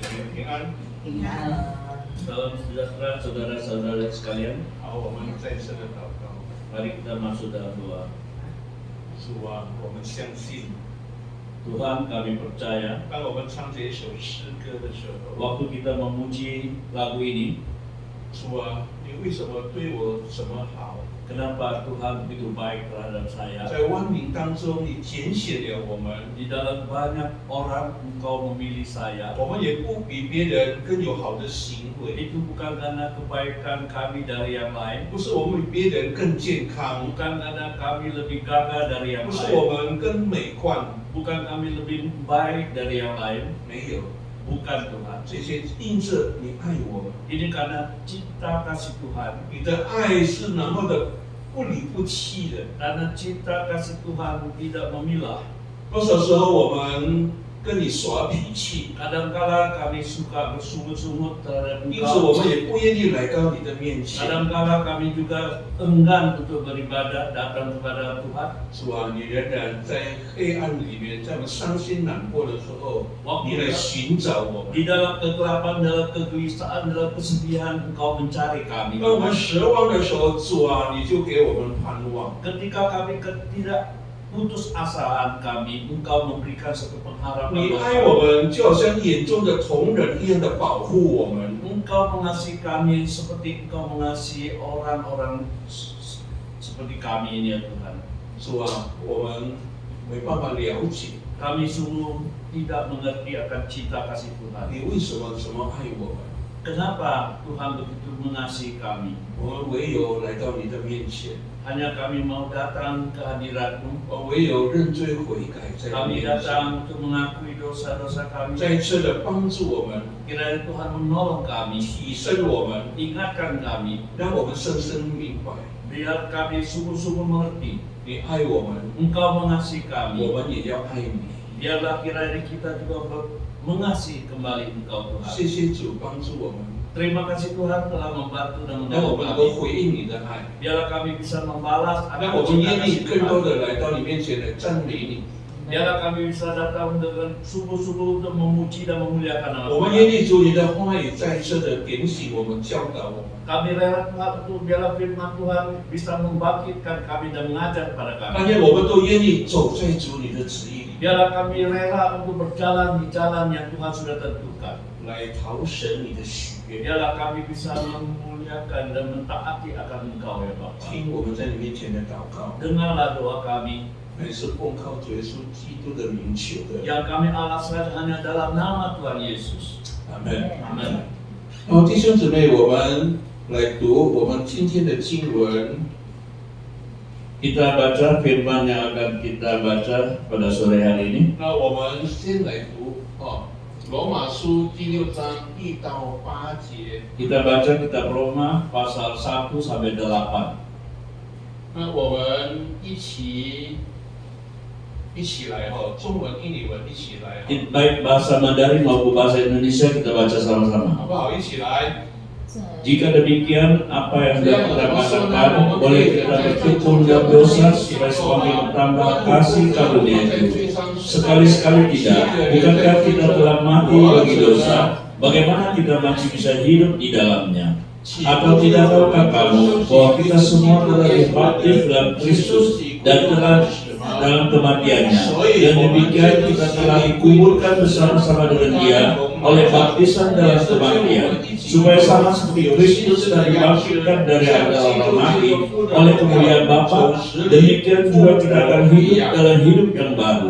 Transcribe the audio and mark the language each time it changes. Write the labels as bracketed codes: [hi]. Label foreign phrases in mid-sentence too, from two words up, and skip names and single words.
[zh] 平安。平安。 [id] Salam sejahtera saudara-saudara sekalian. [zh] 好，我们再次的祷告。 [id] Mari kita masuk dalam doa. [zh] 主啊，我们相信， [id] Tuhan, kami percaya [zh] 当我们唱这一首诗歌的时候， [id] waktu kita memuji lagu ini, [zh] 主啊，你为什么对我这么好？ [id] kenapa Tuhan begitu baik terhadap saya? [zh] 在万民当中，你拣选了我们， [id] Di dalam banyak orang Engkau memilih saya. [zh] 我们也不比别人更有好的行为， [id] Itu bukan karena kebaikan kami dari yang lain, [zh] 不是我们比别人更健康， [id] bukan karena kami lebih gagah dari yang [zh] 不是我 [id] lain, [zh] 们更美观， [id] bukan kami lebih baik dari yang lain, [zh] 没有， [id] bukan Tuhan. [zh] 这些因着你爱我们， [id] Ini karena cinta kasih Tuhan. [zh] 你的爱是那么的不离不弃的。 [id] Karena cinta kasih Tuhan tidak memilah. [zh] 多少时候我们跟你耍脾气， [id] Kadangkala kami suka bersungut-sungut terhadap [zh] 因此我 [id] Engkau. [zh] 们也不愿意来到你的面前。 [id] Kadangkala kami juga enggan untuk beribadah datang kepada Tuhan. [zh] 主啊，你仍然在黑暗里面，在我们伤心难过的时候，你来寻找我们。 [id] Di dalam kegelapan, dalam kegelisahan, dalam kesedihan, Engkau mencari kami. [zh] 当我们失望的时候，主啊，你就给我们盼望。 [id] Ketika kami tidak putus asaan kami, Engkau memberikan satu pengharapan. [zh] 你爱我们，就好像眼中的瞳人一样的保护我们。 [id] Engkau mengasihi kami seperti Engkau mengasihi orang-orang seperti kami ini ya Tuhan. [zh] 主啊，我们没办法了解 [id] Kami sungguh tidak mengerti akan cinta kasih Tuhan. [zh] 你为什么这么爱我们。 [id] Kenapa Tuhan begitu mengasihi kami? [zh] 我们唯有来到你的面前， [id] Hanya kami mau datang ke hadirat-Mu. [zh] 我唯有认罪悔改，在你 [id] Kami [zh] 面前， [id] datang untuk mengakui dosa-dosa kami. [zh] 再次的帮助我们， [id] Kiranya Tuhan menolong kami, [zh] 提升我们， [id] ingatkan kami, [zh] 让我们深深明白， [id] biar kami sungguh-sungguh mengerti. [zh] 你爱我们， [id] Engkau mengasihi [zh] 我 [id] kami. [zh] 们也要爱你。 [id] Biarlah kiranya kita juga mengasihi kembali Engkau Tuhan. [zh] 谢谢主帮助我们， [id] Terima kasih Tuhan telah membantu dan [zh] 让我 [id] menolong [zh] 们能够 [id] kami. [zh] 回应你的爱， [id] Biarlah kami bisa membalas [zh] 让 [id] akan [zh] 我们 [id] cinta [zh] 愿意 [id] kasih [zh] 更多 [id] Tuhan. [zh] 的来到你面前来赞美你。 [id] Biarlah kami bisa datang dengan sungguh-sungguh untuk memuji dan memuliakan nama [zh] 我们 [id] Tuhan. [zh] 愿意主你的话语再次的点醒我们，教导我们。 [id] Kami rela Tuhan untuk biarlah firman Tuhan bisa membangkitkan kami dan mengajar kepada [zh] 但 [id] kami. [zh] 愿我们都愿意走在主你的旨意里， [id] Biarlah kami rela untuk berjalan di jalan yang Tuhan sudah tentukan. [zh] 来讨神你的喜悦。 [id] Biarlah kami bisa memuliakan dan mentaati akan Engkau ya Bapa. [zh] 听我们在你面前的祷告， [id] Dengarlah doa kami [zh] 乃是奉靠主耶稣基督的名求的。 [id] yang kami alaskan hanya dalam nama Tuhan Yesus. [zh] 阿门。 [id] Amin. [zh] 好，弟兄姊妹，我们来读我们今天的经文。 [id] Kita baca firman yang akan kita baca pada sore hari ini. [zh] 那我们先来读罗马书第6章1到8节。 [id] Kita baca kitab Roma pasal 1 sampai 8. [zh] 那我们一起来中文、英文一起来， [id] Baik bahasa Mandarin maupun bahasa Indonesia kita baca [zh] 好 [id] sama-sama. [zh] 不好？一起来。 [id] Jika demikian, apa yang sudah kita katakan, boleh kita bertekun dalam dosa supaya semakin bertambah kasih karunia itu. Sekali-sekali tidak, bukankah kita telah mati bagi dosa? Bagaimana kita masih bisa hidup di dalamnya? Atau tidak tahukah kamu bahwa kita semua telah dibaptis dalam Kristus dan telah dalam kematiannya, dan demikian kita telah dikuburkan bersama-sama dengan Dia oleh baptisan dalam kematian, supaya sama seperti Kristus telah dibangkitkan dari antara orang mati oleh kemuliaan Bapa, demikian juga kita akan hidup dalam hidup yang baru.